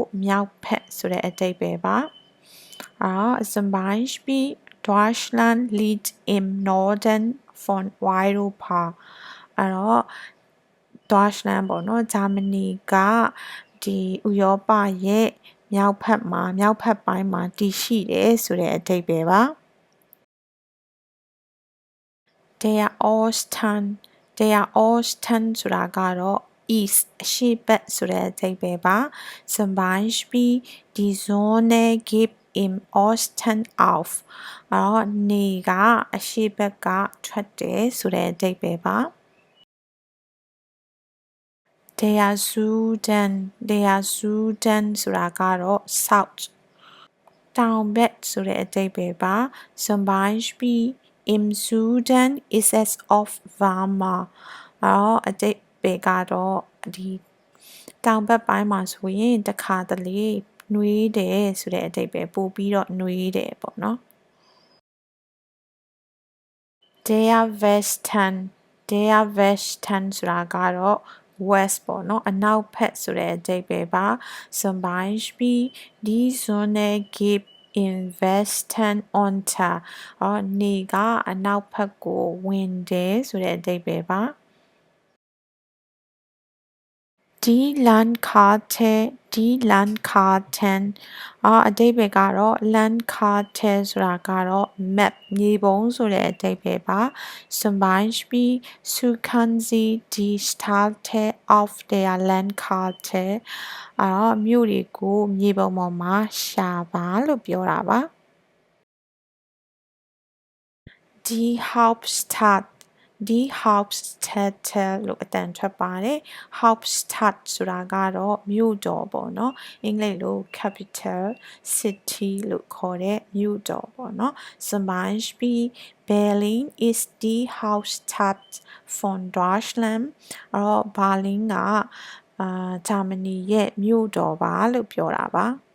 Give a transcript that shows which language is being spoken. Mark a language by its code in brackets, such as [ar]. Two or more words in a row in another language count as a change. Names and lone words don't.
[my] မြောက်ဘက်ဆိုတဲ့အဓိပ္ပာယ်ပါ [de] zum Beispiel Deutschland liegt im Norden von Europa [my] အဲ့တော့ Deutschland ပေါ့နော်ဂျာမနီကဒီဥရောပရဲ့မြောက်ဘက်ပိုင်းမှာတည်ရှိတယ်ဆိုတဲ့အဓိပ္ပာယ်ပါ Der Osten ဆိုတာကတော့ east အရှေ့ဘက်ဆိုတဲ့အဓိပ္ပာယ်ပါ [de] zum Beispiel die Sonne geht im Osten auf [my] အဲ့တော့နေကအရှေ့ဘက်ကထွက်တယ်ဆိုတဲ့အဓိပ္ပာယ်ပါ [de] Der Süden [my] ဆိုတာကတော့ south တောင်ဘက်ဆိုတဲ့အဓိပ္ပာယ်ပါ [de] zum Beispiel Im Süden ist es oft warmer [my] အဲ့တော့အဓိပ္ပာယ်ကတော့ဒီတောင်ဘက်ပိုင်းမှာဆိုရင်တခါတလေနွေးတယ်ဆိုတဲ့အဓိပ္ပာယ်ပို့ပြီးတော့နွေးတယ်ပေါ့နော် [de] Der Westen [my] ဆိုတာကတော့ west ပေါ့နော်အနောက်ဘက်ဆိုတဲ့အဓိပ္ပာယ်ပါ [de] zum Beispiel die Sonne geht im Westen unter [my] နေကအနောက်ဘက်ကိုဝင်တယ်ဆိုတဲ့အဓိပ္ပာယ်ပါ [de] Die Landkarten [my] အဓိပ္ပာယ်ကတော့ Landkarte ဆိုတာကတော့ map မြေပုံဆိုတဲ့အဓိပ္ပာယ်ပါ [de] zum Beispiel suchen Sie die Städte auf der Landkarte [my] မြို့တွေကိုမြေပုံပေါ်မှာရှာပါလို့ပြောတာပါ [de] Die Hauptstädte [my] လို့အတန်ထွက်ပါတယ် Hauptstadt ဆိုတာကတော့မြို့တော်ပေါ့နော်အင်္ဂလိပ်လို [en] capital city [my] လို့ခေါ်တဲ့မြို့တော်ပေါ့နော် [de] zum Beispiel Berlin ist die Hauptstadt von Deutschland [my] ဘာလင်းကဂျာမနီရဲ့မြို့တော်ပါလို့ပြောတာပါ